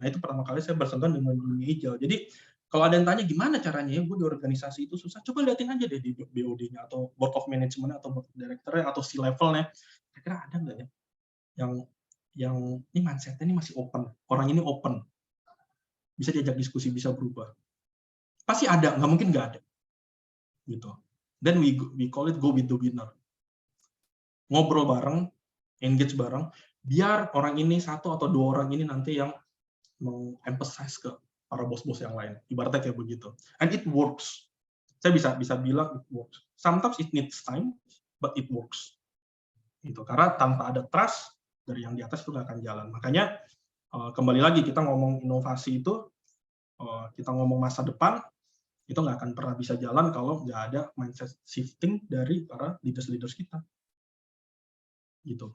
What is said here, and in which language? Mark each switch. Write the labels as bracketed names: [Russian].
[Indonesian] Nah itu pertama kali saya bersentuhan dengan dunia agile. Jadi kalau ada yang tanya gimana caranya ya, gue di organisasi itu susah, coba liatin aja deh di BOD-nya atau Board of Management atau Board of Director-nya atau C-level-nya. Kira-kira ada nggak ya yang ini mindset-nya ini masih open, orang ini open, bisa diajak diskusi, bisa berubah. Pasti ada, nggak mungkin nggak ada. Gitu. [English] Then we call it go with the winner. [Indonesian] Ngobrol bareng, engage bareng, biar orang ini 1 atau 2 orang ini nanti yang mau emphasize ke para bos-bos yang lain. Ibaratnya kayak begitu. [English] And it works. [Indonesian] Saya bisa bilang [English] it works. Sometimes it needs time, but it works. [Indonesian] Gitu. Karena tanpa ada trust dari yang di atas itu nggak akan jalan. Makanya kembali lagi kita ngomong inovasi itu, kita ngomong masa depan, itu nggak akan pernah bisa jalan kalau nggak ada mindset shifting dari para leaders kita. Gitu.